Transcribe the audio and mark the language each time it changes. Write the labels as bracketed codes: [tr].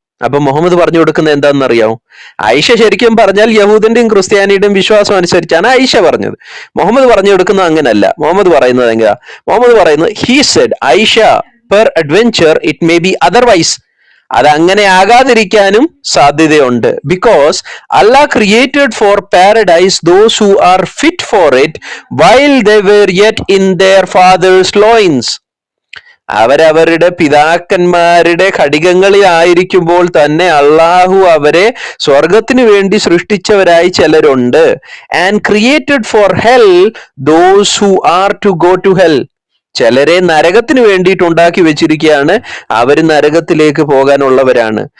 [ml] അപ്പൊ മുഹമ്മദ് പറഞ്ഞു കൊടുക്കുന്നത് എന്താണെന്നറിയാമോ? ഐഷ ശരിക്കും പറഞ്ഞാൽ യഹൂദന്റെയും ക്രിസ്ത്യാനിയുടെയും വിശ്വാസം അനുസരിച്ചാണ് ഐഷ പറഞ്ഞത്. മുഹമ്മദ് പറഞ്ഞു കൊടുക്കുന്നത് അങ്ങനല്ല. മുഹമ്മദ് പറയുന്നത് എങ്ങനെയാ? മുഹമ്മദ് പറയുന്നത്, [en] he said, Aisha, peradventure it may be otherwise, [ml] അതങ്ങനെ ആകാതിരിക്കാനും സാധ്യതയുണ്ട്. [en] Because Allah created for paradise those who are fit for it while they were yet in their father's loins. [ml] അവരവരുടെ പിതാക്കന്മാരുടെ ഘടികങ്ങളിലായിരിക്കുമ്പോൾ തന്നെ അള്ളാഹു അവരെ സ്വർഗത്തിനു വേണ്ടി സൃഷ്ടിച്ചവരായി ചിലരുണ്ട്. [en] and created for hell those who are to go to hell, [ml] ചിലരെ നരകത്തിന് വേണ്ടിയിട്ട് ഉണ്ടാക്കി വെച്ചിരിക്കുകയാണ്, അവര് നരകത്തിലേക്ക് പോകാനുള്ളവരാണ്.